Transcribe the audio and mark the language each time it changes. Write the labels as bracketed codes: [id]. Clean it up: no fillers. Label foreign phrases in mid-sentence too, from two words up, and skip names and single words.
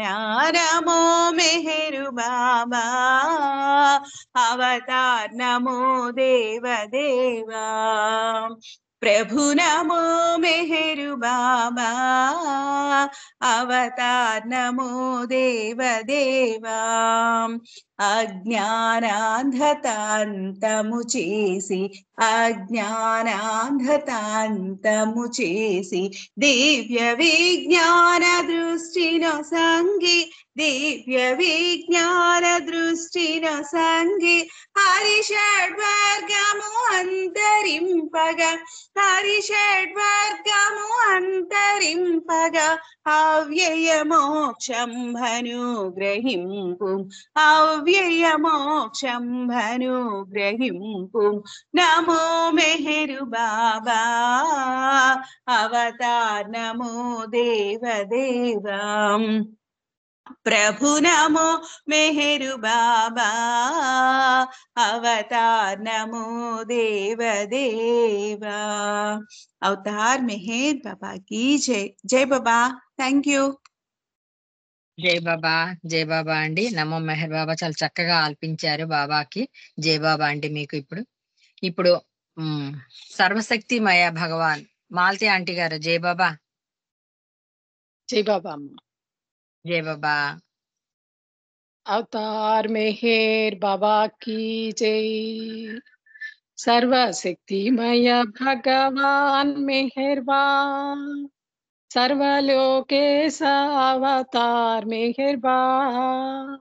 [hi] नमो मेहरु बाबा, अवतार नमो देव देवा। प्रभु नमो मेहरु बाबा, अवतार नमो देव देवा। [te] अज्ञानांधतांतము చేసి, అజ్ఞానాంధతాంతము చేసి, దివ్య విజ్ఞాన దృష్టిను సంగి, దివ్య విజ్ఞాన దృష్టిను సంగి। హరిషడ్వర్గము అంతరింపగా, హరిషడ్వర్గము అంతరింపగా। అవ్యయ మోక్షంభనుగ్రహింపు, అవ్యయ మోక్షంభనుగ్రహింపు। [hi] नमो मेहरु बाबा, अवतार नमो देव देवा। प्रभु नमो मेहरु बाबा, अवतार नमो देव देवा। अवतार मेहर बाबा की जय। जय बाबा, [en] thank you. [te] జై బాబా అండి. నమో మెహర్ బాబా చాలా చక్కగా ఆల్పించారు బాబాకి. జై బాబా అండి. మీకు ఇప్పుడు సర్వశక్తిమయ భగవాన్ మాలతి ఆంటీ గారు. జై బాబా. [hi] जय बाबा अम्मा। [te] జై బాబా. [hi] अवतार मेहर बाबा की जय। सर्वशक्तिमय भगवान मेहरबान, सर्वलोकेश अवतार मेहरबान।